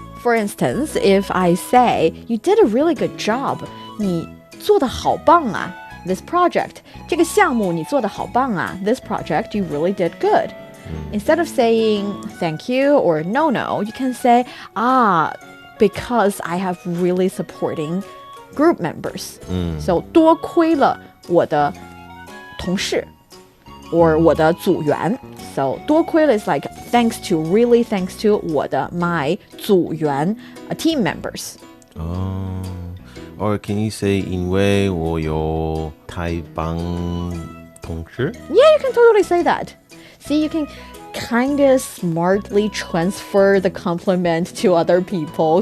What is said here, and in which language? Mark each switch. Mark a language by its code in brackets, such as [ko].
[en] For instance, if I say, you did a really good job, [zh] 你做得好棒啊, [en] this project, [zh] 这个项目你做得好棒啊, [en] this project, you really did good. Instead of saying thank you or no, you can say, because I have really supporting group members. [zh] So 多亏了我的同事 or 我的组员. [en] So 多亏了 is like thanks to, really thanks to my 组员 team members. Oh. Or can you say [zh] 因为我有太棒同事? [en] Yeah, you can totally say that. See, you can kind of smartly transfer the compliment to other people.